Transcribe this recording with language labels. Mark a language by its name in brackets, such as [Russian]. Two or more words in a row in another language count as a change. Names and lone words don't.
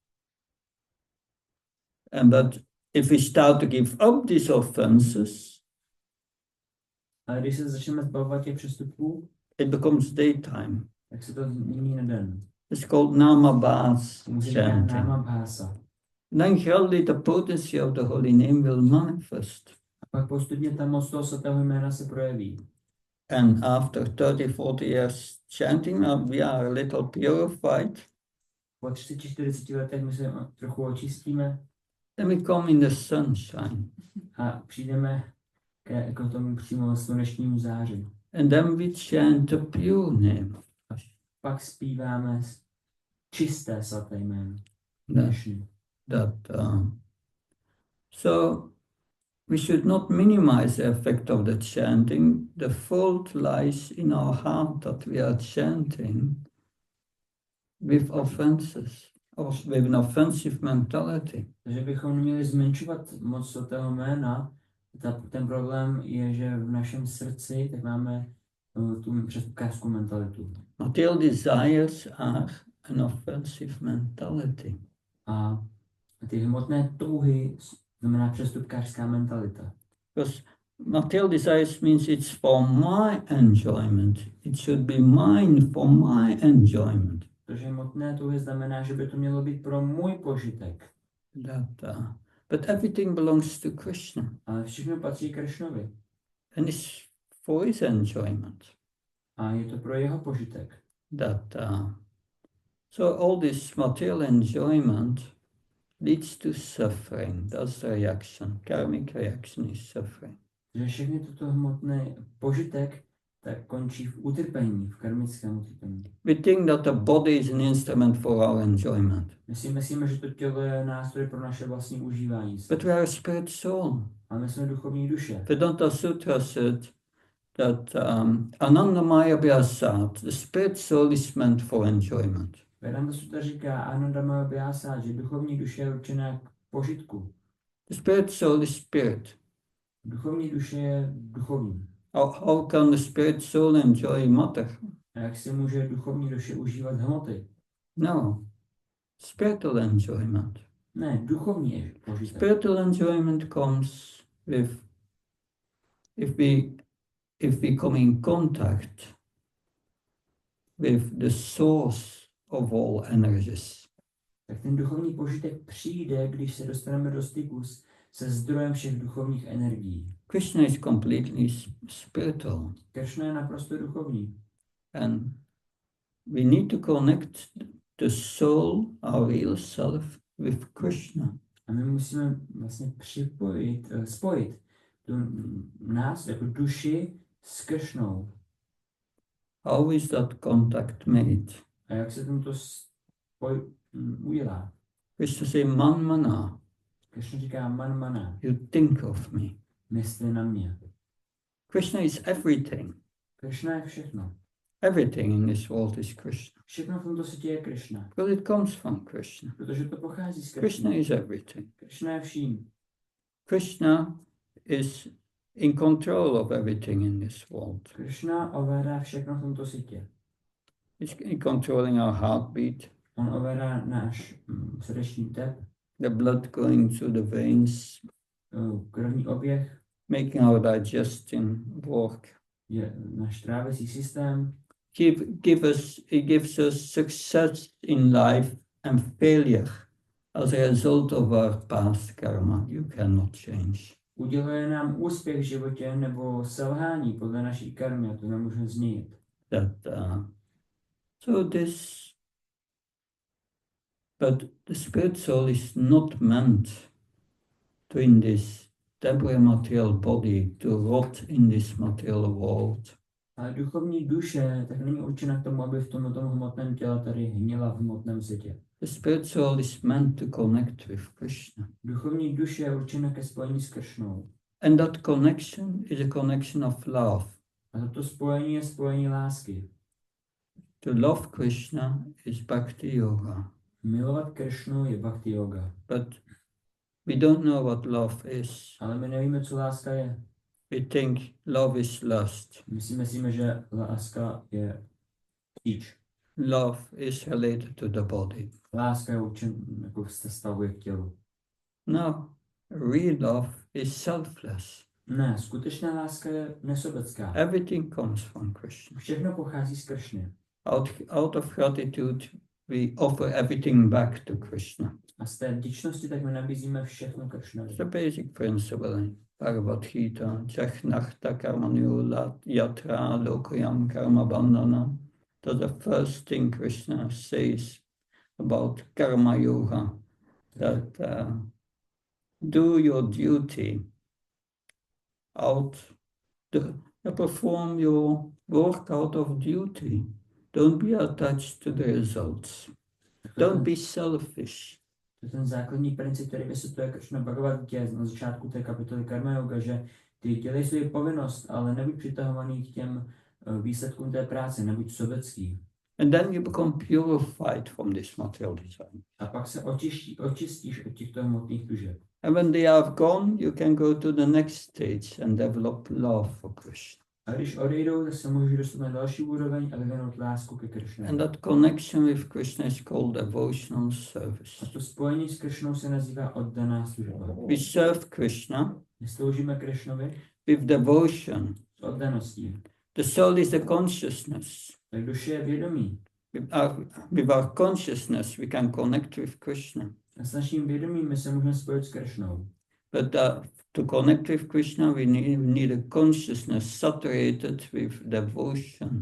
[English] But if we start to give up these offenses, [Czech] Ale když se začneme zbavovat těch přestupků, [English] it becomes daytime. [Czech] tak se to změní na den. [English] It's called namabhas [Czech] To může říkat [English] chanting. [Czech] náma bhása. [English] Then gradually the potency of the holy name will manifest. [Czech] A pak postupně ta moc toho svatého jména se projeví. [English] And after 30-40 years chanting, we are a little purified. [Czech] Po 30-40 letech my se trochu očistíme [English] Then we come in the sunshine. [Czech] a přijdeme k tomu přímo slunečnímu záři. [English] And then we chant the pure name. [Czech] Pak zpíváme čisté svaté jméno. [English] So we should not minimize the effect of the chanting. The fault lies in our heart that we are chanting with offenses, or with an offensive mentality. [Czech] Takže bychom neměli zmenšovat moc svatého jména. Ten problém je, že v našem srdci tak máme tu přestupkářskou mentalitu. [English] Material desires are an offensive mentality. [Czech] A ty hmotné touhy znamená přestupkářská mentalita. [English] Because material desires means it's for my enjoyment. It should be mine for my enjoyment. [Czech] Protože hmotné touhy znamená, že by to mělo být pro můj požitek. [English] But everything belongs to Krishna. [Czech] Ale všechno patří Kršnovi. [English] And it's for his enjoyment. [Czech] A je to pro jeho požitek. [English] So all this material enjoyment leads to suffering. That's the reaction. Karmic reaction is suffering. [Czech] Že všechny toto hmotné požitek tak končí v utrpení, v karmickém utrpení. [English] We think that the body is an instrument for our enjoyment. [Czech] My si myslíme, že to tělo je nástroj pro naše vlastní užívání se. [English] But we are a spirit soul. [Czech] Ale my jsme duchovní duše. [English] Vedanta Sutra said that [Sanskrit] Anandamaya Vyasat, [English] the spirit soul is meant for enjoyment. [Czech] Vedanta Sutra říká [Sanskrit] Anandamaya Vyasat, [Czech] že duchovní duše je určená k požitku. [English] The spirit soul is spirit. [Czech] Duchovní duše je duchovní. [English] How can the spirit soul enjoy matter? [Czech] A jak si může duchovní duše užívat hmoty? [English] No, spiritual enjoyment. [Czech] Ne, duchovní je požitek. [English] Spiritual enjoyment comes with if we come in contact with the source of all energies. [Czech] Tak ten duchovní požitek přijde, když se dostaneme do styku se zdrojem všech duchovních energií. [English] Krishna is completely spiritual. [Czech] Krishna je naprosto duchovní. [English] And we need to connect the soul, our real self, with Krishna. [Czech] A my musíme vlastně spojit tu nás jako duši s Krishnou. [English] How is that contact made? [Czech] A jak se tento udělá? [English] Krishna say, [Sanskrit] man mana, [Czech] Krishna říká [Sanskrit] man mana, [English] you think of me. [Czech] mysli na mě. [English] Krishna is everything. [Czech] Krishna je všechno. [English] Everything in this world is Krishna. [Czech] Všechno v tomto světě je Krishna. [English] Because it comes from Krishna. [Czech] Protože to pochází z Krishna Krishna. [English] is everything. [Czech] Krishna je vším. [English] Krishna is in control of everything in this world. [Czech] Krishna ovládá všechno v tomto světě. [English] He's controlling our heartbeat, [Czech] On ovládá náš srdeční tep, [English] the blood going through the veins, [Czech] krevní oběh, [English] making our digestion work. [Czech] je náš trávicí systém. [English] It gives us success in life and failure as a result of our past karma. You cannot change. [Czech] Uděluje nám úspěch v životě nebo selhání podle naší karmy, a to nemůžeme změnit. [English] But the spirit soul is not meant to in this temporary material body to rot in this material world. [Czech] Ale duchovní duše tak není určena k tomu, aby v tomto hmotném těle tady hněla v hmotném světě. [English] The spirit soul is meant to connect with Krishna. [Czech] Duchovní duše je určena ke spojení s Krishnou. [English] And that connection is a connection of love. [Czech] A toto spojení je spojení lásky. [English] To love Krishna is bhakti yoga. [Czech] Milovat Krishnu je bhakti yoga. [English] But we don't know what love is. [Czech] Ale my nevíme, co láska je. [English] We think love is lust. [Czech] My si myslíme, že láska je tíč. [English] Love is related to the body. [Czech] Láska je určen, jako se stavuje k tělu. [English] No, real love is selfless. [Czech] Ne, skutečná láska je nesobecká. [English] Everything comes from Krishna. [Czech] Všechno pochází z Krishny. [English] Out of gratitude, we offer everything back to Krishna. [Czech] A z té vděčnosti tak my nabízíme všechno Krishnovi. [English] It's the basic principle in Bhagavad Gita. [Sanskrit] Jachnachta karmanyo yatra lokayam karma bandhana. [English] That's the first thing Krishna says about karma yoga. That do your duty perform your work out of duty. Don't be attached to the results. Don't be selfish. [Czech] To je ten základní princip, který vysvětluje Krishna Bhagavad Gita na začátku té kapitoly Karma Yoga, že ty dělej svou povinnost, ale nebuď přitahovaný k těm výsledkům té práce, nebuď sobecký. [English] And then you become purified from this material design. [Czech] A pak se očistíš od těchto hmotných tužeb. [English] And when they are gone, you can go to the next stage and develop love for Krishna. [Czech] A když odejdou, tak se můžeš dostat na další úroveň a vyvinout lásku ke Krishně. [English] And that connection with Krishna is called devotional [Czech] A [English] service. [Czech] to spojení s Krishnou se nazývá oddaná služba. [English] We serve Krishna [Czech] My sloužíme Krishnovi [English] with devotion. [Czech] s oddaností. [English] The soul is the consciousness. [Czech] Tak duše je vědomí. [English] With our consciousness, we can connect with Krishna. [Czech] A s naším vědomím my se můžeme spojit s Krishnou. [English] But to connect with Krishna, we need a consciousness saturated with devotion,